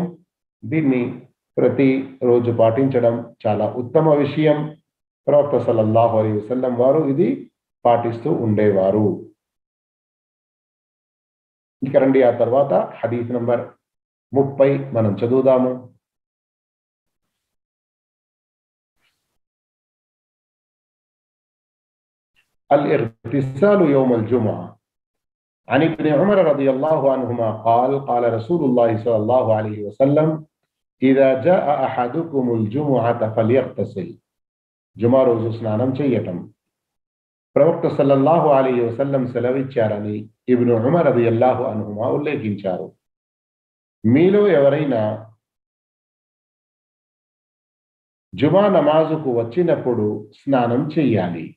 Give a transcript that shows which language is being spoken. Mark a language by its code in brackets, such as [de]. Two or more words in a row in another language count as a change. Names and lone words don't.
[te] దీన్ని ప్రతి రోజు పాటించడం చాలా ఉత్తమ విషయం. ప్రవక్త [ar] صلى الله عليه وسلم [te] వారు ఇది పాటిస్తూ ఉండేవారు. ఇక రండి ఆ తర్వాత హదీస్ నంబర్ 30 మనం చదువుదాము. [ar] الاغتسال يوم الجمعة. عن ابن عمر رضي الله عنهما قال قال رسول الله صلى الله عليه وسلم إذا جاء أحدكم الجمعة فليغتسل. [te] జుమా రోజు స్నానం చేయటం. ప్రవక్త [ar] صلى الله عليه وسلم [te] సెలవిచ్చారని ఇబ్ను ఉమర్ [ar] رضي الله عنهما [te] ఉల్లేఖించారు. మీలో ఎవరైనా జుమా నమాజుకు వచ్చినప్పుడు స్నానం చెయ్యాలి.